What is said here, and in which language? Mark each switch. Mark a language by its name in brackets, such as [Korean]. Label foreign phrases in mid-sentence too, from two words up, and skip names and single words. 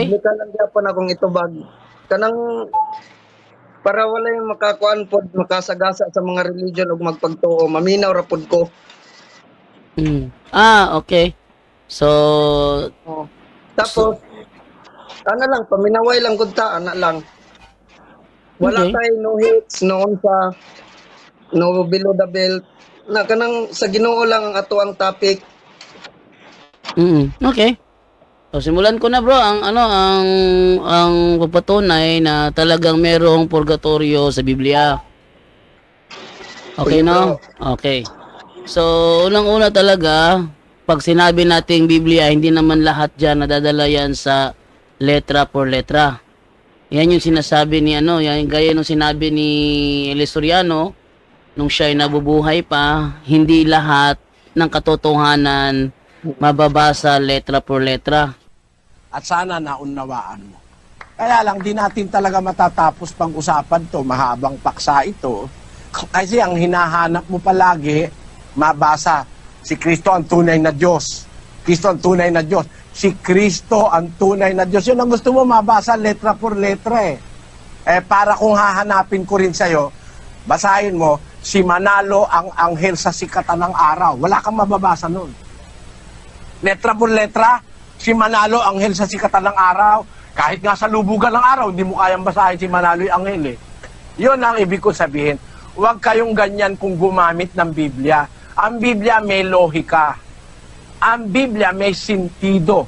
[Cebuano] Biblical lang gyapon akong itubag. Kanang para walay makakuan pod makasagasa sa mga religion ug magpagtuo, maminaw ra pod ko. [English] Okay. So, [Cebuano] Tapos ana lang paminaway lang gud ta ana lang. Wala [English] Okay. tay no hits noon sa no below the belt. [Cebuano] Na kanang sa Ginoo lang ang ato ang topic. [English] Okay. So, [Filipino] simulan ko na bro ang papatunay na talagang merong purgatorio sa Biblia. Okay, no? Okay. So, unang-una talaga, pag sinabi nating Biblia, hindi naman lahat dyan nadadala yan sa [Spanish] letra por letra. [Filipino] Yan yung sinasabi ni gaya nung sinabi ni Elisoriano, nung siya ay nabubuhay pa, hindi lahat ng katotohanan mababasa [Spanish] letra por letra. [Filipino] At sana naunawaan mo. Kaya lang, di natin talaga matatapos pang-usapan to, mahabang paksa ito. Kasi ang hinahanap mo palagi, mabasa, si Kristo ang tunay na Diyos. Kristo ang tunay na Diyos. Si Kristo ang tunay na Diyos. Yun ang gusto mo mabasa [Spanish] letra por letra [Filipino] eh. Para kung hahanapin ko rin sa'yo, basahin mo, si Manalo ang anghel sa sikatan ng araw. Wala kang mababasa nun. [Spanish] Letra por letra, [Filipino] si Manalo anghel sa sikatan ng araw. Kahit nga sa lubugan ng araw, hindi mo kayang basahin si Manalo yung anghel eh. Yun ang ibig ko sabihin. Huwag kayong ganyan kung gumamit ng Biblia. Ang Biblia may lohika. Ang Biblia may sentido.